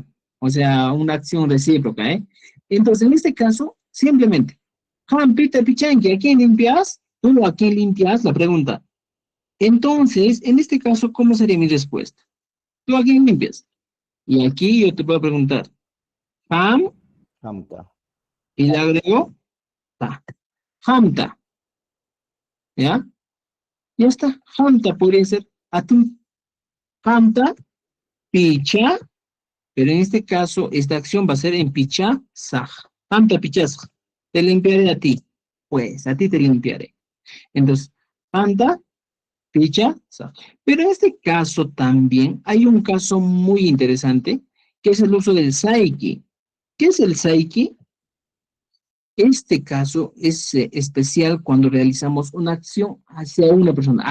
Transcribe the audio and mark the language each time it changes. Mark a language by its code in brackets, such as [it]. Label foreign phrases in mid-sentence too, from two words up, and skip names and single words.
[es] O sea, una acción recíproca, ¿eh? Entonces, en este caso, simplemente, Juan Peter Pichanque, ¿a quién limpias? Tú, ¿a quién limpias? La pregunta. Entonces, en este caso, ¿cómo sería mi respuesta? ¿Tú a quién limpias? Y aquí yo te puedo preguntar, Ham, Hamta. y le agrego, ta. Hamta, ¿ya? Ya está. Hamta podría ser a ti. [qu] Hamta, picha, [es] pero en este caso, esta acción va a ser en picha, saj. [qu] Hamta, picha, [es] saj. Te limpiaré a ti. Pues, a ti te limpiaré. Entonces, [qu] hamta, picha, saj. [es] Pero en este caso también hay un caso muy interesante, que es el uso del saiki. ¿Qué es el saiki? Este caso es especial cuando realizamos una acción hacia una persona.